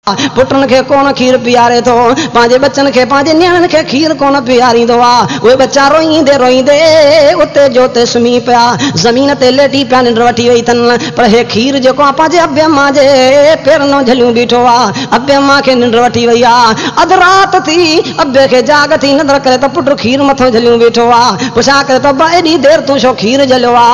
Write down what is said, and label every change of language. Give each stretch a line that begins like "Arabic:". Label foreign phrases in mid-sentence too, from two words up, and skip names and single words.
Kachhi: पुटन के कोन खीर पियारे तो पांजे बच्चन के पांजे न्याणन के खीर कोन पियारींदो आ वे बच्चा रोईंदे रोईंदे उते जोते सुमी पिया जमीन ते लेटी पिया निंड वठी वई तन पर हे खीर जेको आ पांजे अब्बे जे पेर नो झलियूं बीठो आ अब्बे मां के निंड वठी वई आ अध रात थी अब्बे के जाग थी नंदर करे तो पुट खीर मथो झलियूं बीठो आ पुछा करे तो बा एडी देर तू छो खीर झलियो आ